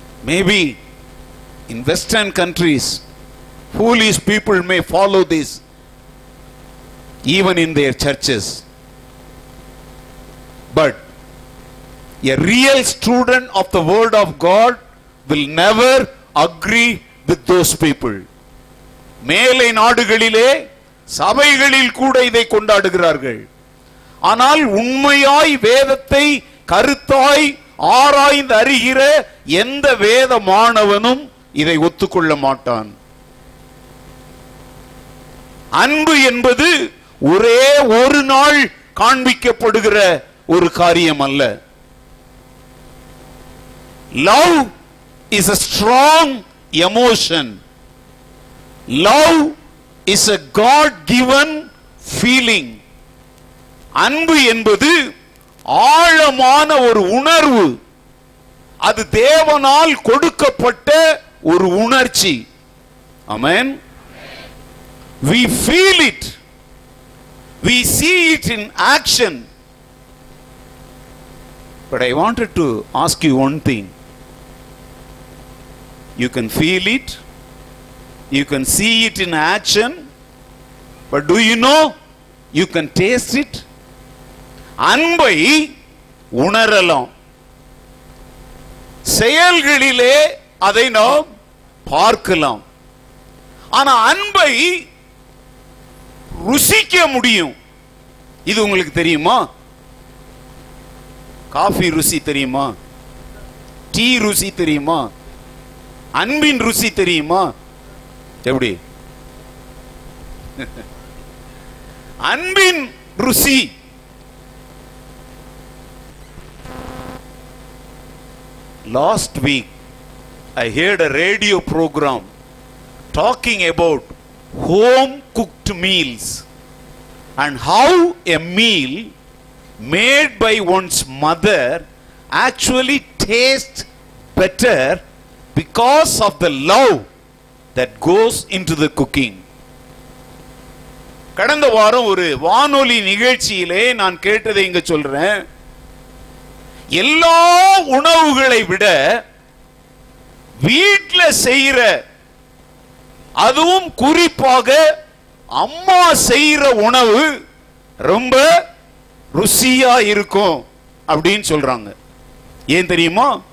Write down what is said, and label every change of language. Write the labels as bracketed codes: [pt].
[en] Maybe in Western countries foolish people may follow this even in their churches, but a real student of the word of God will never agree with those people. [ta] மேலை நாடுகளிலே சபைகளில் கூட இதை கொண்டாடுகிறார்கள். ஆனால் உண்மையாய் வேதத்தை கருத்தாய் ஆராய்ந்து அறிகிற எந்த வேத மாணவனும் இதை ஒத்துக்கொள்ள மாட்டான். அன்பு என்பது ஒரே ஒரு நாள் காண்பிக்கப்படுகிற ஒரு காரியம் அல்ல. [en] Love is a strong emotion. Love is a God-given feeling. [ta] அன்பு என்பது ஆழமான ஒரு உணர்வு. அது தேவனால் கொடுக்கப்பட்ட ஒரு உணர்ச்சி. [en] ஆமென். We feel it. We see it in action. But I wanted to ask you one thing. You can feel it, you can see it in action, but do you know you can taste it? [ta] அன்பை உணரலாம், செயல்களிலே அதை நாம் பார்க்கலாம். ஆனா அன்பை ருசிக்க முடியும். இது உங்களுக்கு தெரியுமா? காஃபி ருசி தெரியுமா? டீ ருசி தெரியுமா? அன்பின் ருசி தெரியுமா? எப்படி? அன்பின் ருசி. [en] Last week I heard a radio program talking about home cooked meals and how a meal made by one's mother actually tastes better because of the love that goes into the cooking. [ta] கடந்த வாரம் ஒரு வானொலி நிகழ்ச்சியிலே நான் கேட்டதை இங்க சொல்றேன். எல்லா உணவுகளை விட வீட்டில் செய்யற, அதுவும் குறிப்பாக அம்மா செய்யற உணவு ரொம்ப ருசியா இருக்கும் அப்படின்னு சொல்றாங்க. ஏன் தெரியுமா?